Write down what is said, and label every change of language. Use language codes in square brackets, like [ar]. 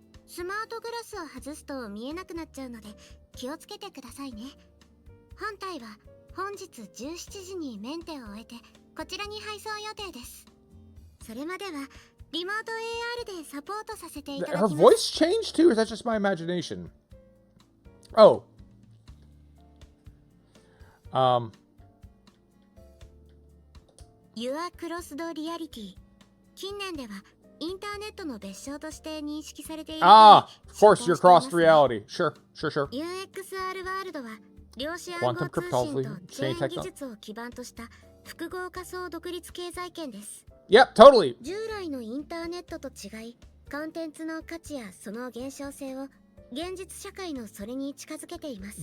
[ja] スマートグラスを外すと見えなくなっちゃうので気をつけてくださいね。本体は本日17時にメンテを終えてこちらに配送予定です。それまではリモート AR でサポートさせていただきます。 [en] Her voice changed too, or is that just my imagination? Oh. Your Crossed Reality [ja] 近年ではインターネットの別称として認識されている。 [en] Ah, of course, your crossed reality. Sure. [ja] UXR ワールドは量子暗号通信とチェーン技術を基盤とした複合仮想独立経済圏です。 [en] Yep, totally. [ja] 従来のインターネットと違い、コンテンツの価値やその現象性を現実社会のそれに近づけています。